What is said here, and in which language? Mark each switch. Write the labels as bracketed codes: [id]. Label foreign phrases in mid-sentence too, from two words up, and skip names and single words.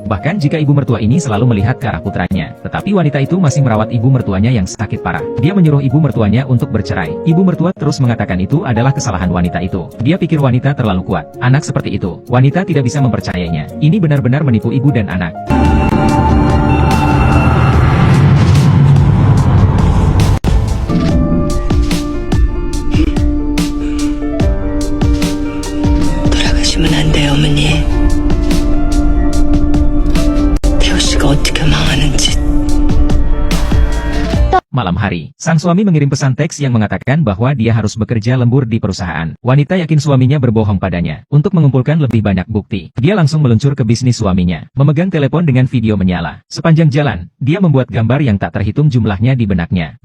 [id] Bahkan jika ibu mertua ini selalu melihat ke arah putranya. Tetapi wanita itu masih merawat ibu mertuanya yang sakit parah. Dia menyuruh ibu mertuanya untuk bercerai. Ibu mertua terus mengatakan itu adalah kesalahan wanita itu. Dia pikir wanita terlalu kuat. Anak seperti itu, wanita tidak bisa mempercayainya. Ini benar-benar menipu ibu dan anak. [ko] 돌아가시면 안 돼요, 어머니. 태호 씨가 어떻게 망하는지. [id] Malam hari, sang suami mengirim pesan teks yang mengatakan bahwa dia harus bekerja lembur di perusahaan. Wanita yakin suaminya berbohong padanya. Untuk mengumpulkan lebih banyak bukti, dia langsung meluncur ke bisnis suaminya. Memegang telepon dengan video menyala. Sepanjang jalan, dia membuat gambar yang tak terhitung jumlahnya di benaknya.